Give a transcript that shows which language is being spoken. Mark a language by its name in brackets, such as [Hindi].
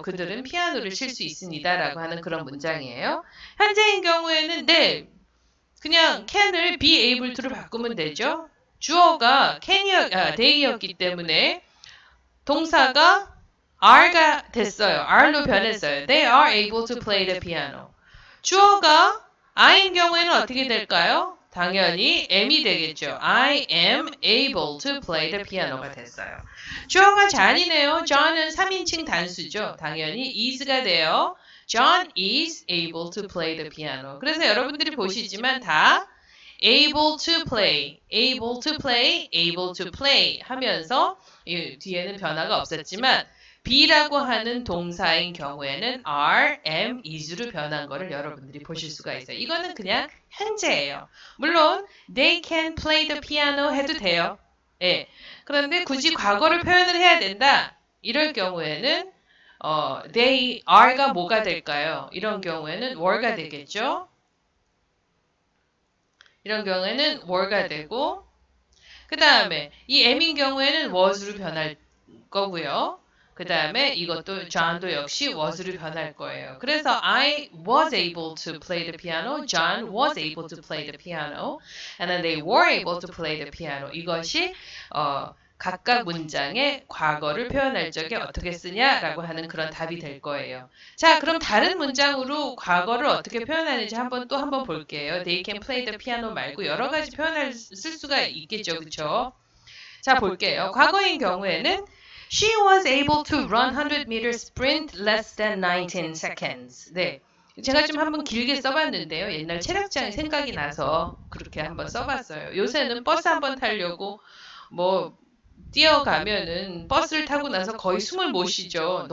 [Korean] 그들은 피아노를 칠 수 있습니다. 라고 하는 그런 문장이에요. 현재인 경우에는 네. 그냥 can을 be able to로 바꾸면 되죠. 주어가 they였기 때문에 동사가 are가 됐어요. are로 변했어요. [English] They are able to play the piano. [Korean] 주어가 I인 경우에는 어떻게 될까요? 당연히 am이 되겠죠. [English] I am able to play the piano가 [Korean] 됐어요. 주어가 John이네요. John은 3인칭 단수죠. 당연히 is가 돼요. [English] John is able to play the piano. [Korean] 그래서 여러분들이 보시지만 다 able to play, able to play, able to play 하면서 뒤에는 변화가 없었지만 be라고 하는 동사인 경우에는 are, am, is로 변한 거를 여러분들이 보실 수가 있어요. 이거는 그냥 현재예요. 물론 [English] they can play the piano [Korean] 해도 돼요. 예. 그런데 굳이 과거를 표현을 해야 된다. 이럴 경우에는 they are가 뭐가 될까요? 이런 경우에는 were가 되겠죠. 이런 경우에는 were가 되고 그 다음에 이 am인 경우에는 was로 변할 거고요. 그 다음에 이것도 John도 역시 was로 변할 거예요. [English] 그래서 I was able to play the piano. John was able to play the piano. And then they were able to play the piano. [Korean] 이것이 각각 문장의 과거를 표현할 적에 어떻게 쓰냐라고 하는 그런 답이 될 거예요. 자, 그럼 다른 문장으로 과거를 어떻게 표현하는지 한번 볼게요. [English] They can play the piano [Korean] 말고 여러 가지 쓸 수가 있겠죠. 그렇죠? 자, 볼게요. 과거인 경우에는 [English] She was able to run 100 meters sprint less than 19 seconds. [Korean] 네. 제가 좀 한번 길게 써봤는데요. 옛날 체력장이 생각이 나서 그렇게 한번 써봤어요. 요새는 버스 한번 타려고 뛰어가면은 버스를 타고 나서 거의 숨을 못 쉬죠.